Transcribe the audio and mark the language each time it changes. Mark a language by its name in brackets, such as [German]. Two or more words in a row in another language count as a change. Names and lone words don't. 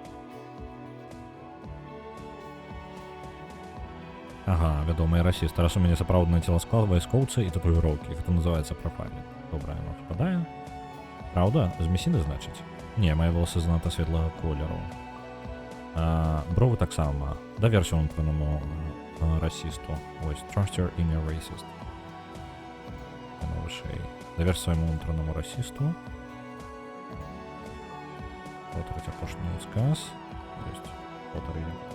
[Belarusian] Ага, вядомыя расісты. Раз у мяне сапраўдны целасклад, вайскоўцы і татуіроўкі. Гэта называецца профайлінг. Добра, яно впадае. Праўда? З месіны, значыць? Не, мае валасы занадта светлага колеру. Бровы таксама. Даверся ўнутранаму расісту. Ось, [English] trust your inner racist. [Belarusian] Яно вышэй. Даверся свайму ўнутранаму расісту. Повторыць апошні сказ. Ёсць. Повторыць.